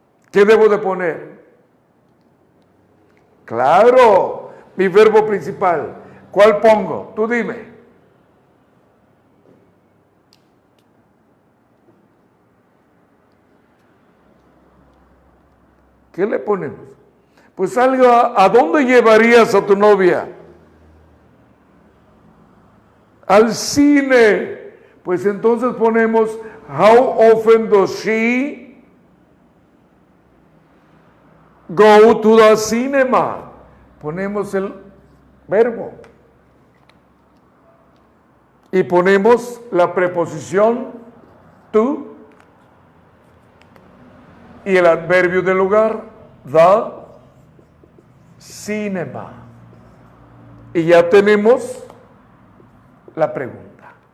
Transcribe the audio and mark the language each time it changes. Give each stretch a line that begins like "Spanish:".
Spanish: ¿Qué debo de poner? Claro, mi verbo principal. ¿Cuál pongo? Tú dime. ¿Qué le ponemos? Pues algo, ¿a dónde llevarías a tu novia? Al cine. Pues entonces ponemos
English: how often does she go to the cinema?
Spanish: Ponemos el verbo. Y ponemos la preposición to y el adverbio del lugar,
English: the cinema.
Spanish: Y ya tenemos la pregunta.